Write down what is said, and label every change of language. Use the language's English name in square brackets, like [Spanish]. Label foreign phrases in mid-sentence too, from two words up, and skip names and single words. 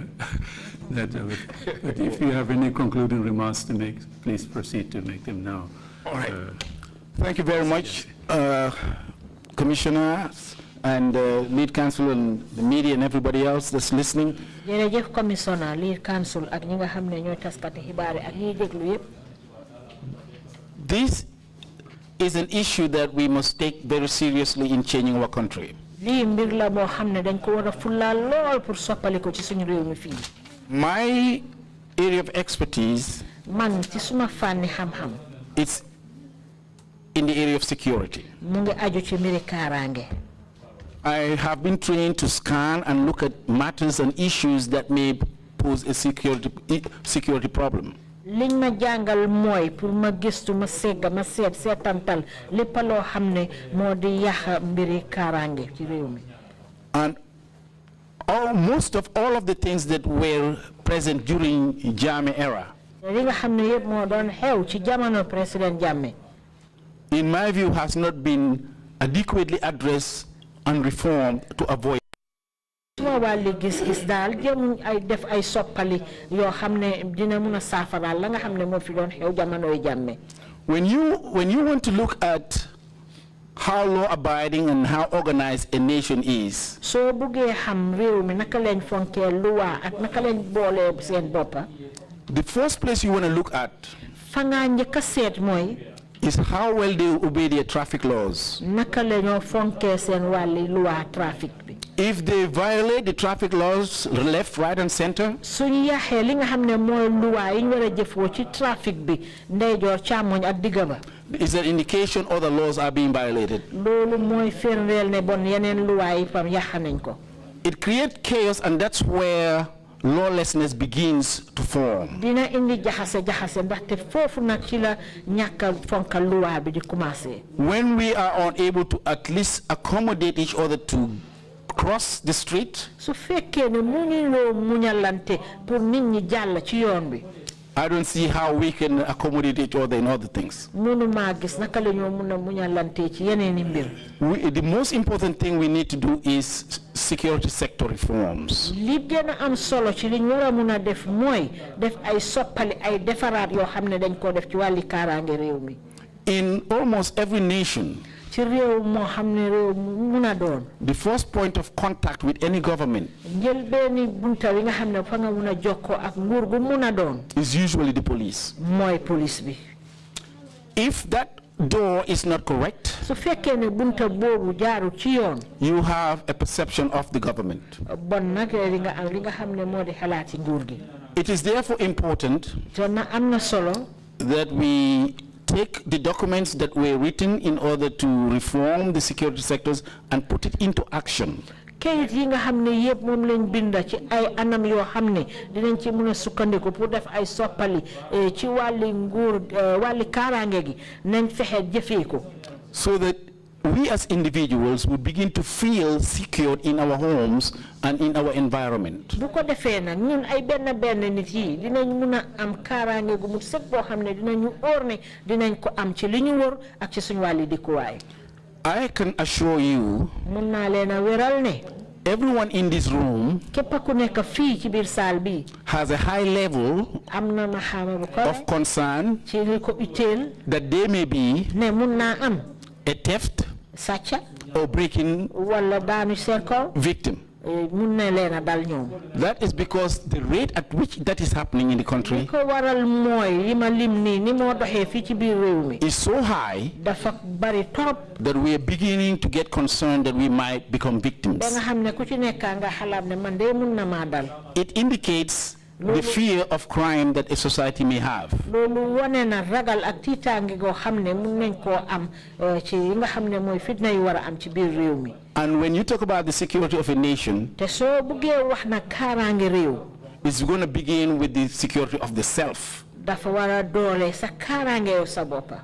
[English] But if you have any concluding remarks to make, please proceed to make them now. All right. Thank you very much, Commissioners and lead counsel and the media and everybody else that's listening. [Wolof] Jërëjëf Commissioner, [English] lead counsel [Wolof] ak ñi nga xam ne ñooy taskati xibaar ak ñi déglu yépp. [English] This is an issue that we must take very seriously in changing our country. [Wolof] Lii mbir la boo xam ne dañ ko war a fullaal lool pour soppali ko ci suñu réew mi fii. [English] My area of expertise [Wolof] man ci suma fànni xam-xam. [English] It's in the area of security. [Wolof] Mu ngi aju ci mbiri kaaraange. [English] I have been trained to scan and look at matters and issues that may pose a security problem. [Wolof] Liñ ma jàngal mooy pour ma gëstu ma segga ma seetantal lépp loo xam ne moo di yàq mbiri kaaraange ci réew mi. [English] And most of all of the things that were present during Jammeh era, [Wolof] li nga xam ne yëpp moo doon xew ci jamono président Jammeh, [English] in my view, has not been adequately addressed and reformed to avoid. [Wolof] suma wàlli gis-gis daal jëmuñ ay def ay soppali yoo xam ne dina mun a saafaraal la nga xam ne moo fi doon xew jamonoy Jammeh. [English] When you want to look at how law-abiding and how organized a nation is, [Wolof] soo buggee xam réew mi naka lañ fonkee luwa ak naka lañ boolee seen boppa, [English] the first place you want to look at [Wolof] fa nga njëkk a seet mooy [English] is how well they obey their traffic laws. [Wolof] naka lañoo fonkee seen wàlli luwa trafic bi. [English] If they violate the traffic laws left, right, and center, [Wolof] suñ yaxee li nga xam ne mooy luwa yi ñu war a jëfoo ci trafic bi ndeyjoor càmmoñ ak digga ba, [English] is an indication other laws are being violated. [Wolof] loolu mooy firndeel ne bon yeneen luwa yi fam yàq nañ ko. [English] It creates chaos, and that's where lawlessness begins to form. [Wolof] Dina indi jaxase ndaxte foofu nag ci la ñàkk fonka luwa bi di commencé. [English] When we are unable to at least accommodate each other to cross the street, [Wolof] su fekkee ne mënuloo muñalante pour nit ñi jàll ci yoon bi, [English] I don't see how we can accommodate each other in other things. [Wolof] mënumaa gis naka la ñoo mun a muñalante ci yeneeni mbir. [English] The most important thing we need to do is security sector reforms. [Wolof] li gën a am solo ci liñ war a mun a def mooy def ay soppali ay defaraat yoo xam ne dañ ko def ci wàlli kaaraange réew mi. [English] In almost every nation, [Wolof] ci réew moo xam ne réew mun a doon. [English] The first point of contact with any government [Wolof] njël benn bunta wi nga xam ne fa nga mun a jokkoo ak nguur gu mun a doon. [English] is usually the police. [Wolof] mooy police bi. [English] If that door is not correct, [Wolof] su fekkee ne bunta boobu jaaru ci yoon. [English] you have a perception of the government. [Wolof] bon nag li nga xam ne moo di xalaati nguur gi. [English] It is therefore important that we take the documents that were written in order to reform the security sectors and put it into action. [Wolof] kayit yi nga xam ne yëpp moom lañ binda ci ay anam yoo xam ne dinañ ci mën a sukkandiku pour def ay soppali ci wàlli nguur wàlli kaaraange gi nañ fexe jëfee ko. [English] So that we as individuals would begin to feel secured in our homes and in our environment. [Wolof] bu ko defee nag ñun ay benn nit yi dinañ mun a am kaaraange gu mu set boo xam ne dinañu óor ne dinañ ko am ci li ñu wër ak ci suñu wàlli dëkkuwaay. [English] I can assure you [Wolof] mun naa leen a wéral ne [English] everyone in this room [Wolof] képp ku nekk fii ci biir saal bi [English] has a high level [Wolof] am na ma xaama bu ko [English] of concern [Wolof] ci li ko utile [English] that there may be [Wolof] ne mun naa am [English] a theft [Wolof] sàcca [English] or breaking [Wolof] wala daanu seen kaw [English] victim. [Wolof] mun na leen a dal ñoom. [English] That is because the rate at which that is happening in the country [Wolof] ko waral mooy li ma lim nii ni moo doxee fii ci biir réew mi [English] is so high [Wolof] dafa bari torop [English] that we are beginning to get concerned that we might become victims. [Wolof] ba nga xam ne ku ci nekkaa nga xalaat ne man de mun na maa dal. [English] It indicates the fear of crime that a society may have. [Wolof] loolu wane na ragal ak tiitaange goo xam ne mun nañ koo am ci yi nga xam ne mooy fitna yu war a am ci biir réew mi. [English] And when you talk about the security of a nation, [Wolof] te soo buggee wax na kaaraange réew. [English] it's going to begin with the security of the self. [Wolof] dafa war a doole sa kaaraange yow sa boppa.